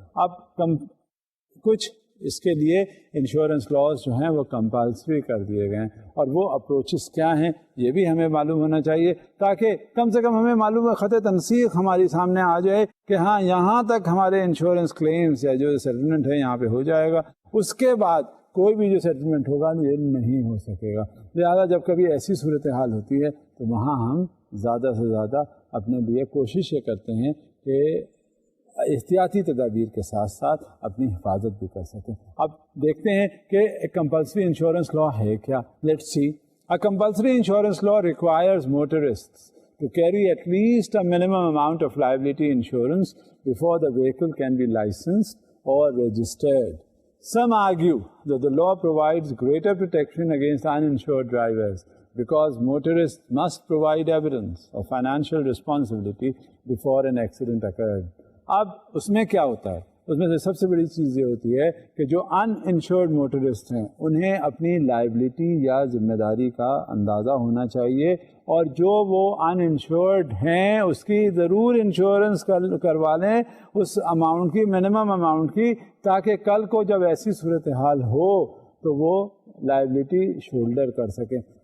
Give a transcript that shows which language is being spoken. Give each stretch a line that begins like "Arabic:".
Urdu: اب کچھ اس کے لیے انشورنس لاز جو ہیں وہ کمپلسری کر دیے گئے ہیں اور وہ اپروچز کیا ہیں یہ بھی ہمیں معلوم ہونا چاہیے تاکہ کم سے کم ہمیں معلوم ہے، خط تنسیق ہماری سامنے آ جائے کہ ہاں یہاں تک ہمارے انشورنس کلیمز یا جو سیٹلمنٹ ہے یہاں پہ ہو جائے گا، اس کے بعد کوئی بھی جو سیٹلمنٹ ہوگا یہ نہیں ہو سکے گا. لہٰذا جب کبھی ایسی صورتحال ہوتی ہے تو وہاں ہم زیادہ سے زیادہ اپنے لیے کوشش یہ کرتے ہیں کہ احتیاطی تدابیر کے ساتھ ساتھ اپنی حفاظت بھی کر سکیں. اب دیکھتے ہیں کہ کمپلسری انشورنس لا ہے کیا.
English: Let's see. A compulsory insurance law requires motorists to carry at least a minimum amount of liability insurance before the vehicle can be licensed or registered. Some argue that the law provides greater protection against uninsured drivers because motorists must provide evidence of financial responsibility before an accident occurred.
Urdu: اب اس میں کیا ہوتا ہے؟ اس میں سے سب سے بڑی چیز یہ ہوتی ہے کہ جو ان انشورڈ موٹرسٹ ہیں انہیں اپنی لائبلٹی یا ذمہ داری کا اندازہ ہونا چاہیے، اور جو وہ ان انشورڈ ہیں اس کی ضرور انشورنس کروا لیں اس اماؤنٹ کی، منیمم اماؤنٹ کی، تاکہ کل کو جب ایسی صورتحال ہو تو وہ لائبلٹی شولڈر کر سکیں.